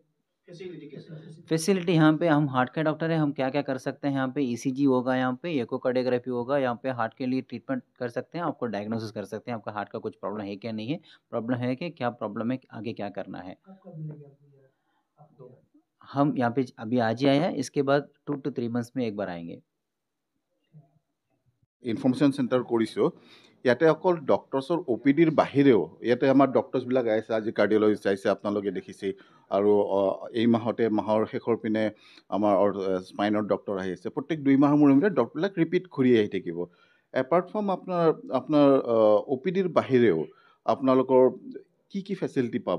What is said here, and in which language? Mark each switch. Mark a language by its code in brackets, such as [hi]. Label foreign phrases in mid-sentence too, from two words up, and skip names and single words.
[hi] फैसिलिटी यहाँ पे, हम हार्ट के डॉक्टर हैं, हम क्या क्या कर सकते हैं यहाँ पे, ईसीजी होगा, यहाँ पे इकोकार्डियोग्राफी होगा, यहाँ पे हार्ट के लिए ट्रीटमेंट कर सकते हैं, आपको डायग्नोसिस कर सकते हैं आपका हार्ट का कुछ प्रॉब्लम है क्या, नहीं है प्रॉब्लम है कि क्या प्रॉब्लम है, आगे क्या करना है। हम यहाँ पे अभी आज ही आए हैं, इसके बाद [en] 2 to 3 months [hi] में एक बार आएंगे। [en] information center [as] কৰিছোঁ। ইয়াতে অকল ডক্টৰ্ছৰ OPDৰ বাহিৰেও ইয়াতে আমাৰ ডক্টৰ্ছবিলাক আহিছে, আজি কাৰ্ডিঅলজিষ্ট আহিছে, আপোনালোকে দেখিছে। আৰু এই মাহৰ শেষৰ পিনে আমাৰ স্পাইনৰ ডক্টৰ আহি আছে। প্ৰত্যেক 2 মাহৰ মূৰে মূৰে ডক্টৰবিলাক ৰিপিট ঘূৰি আহি থাকিব। [en] apart from [as] আপোনাৰ OPDৰ বাহিৰেও আপোনালোকৰ কি ফেচিলিটি পাব।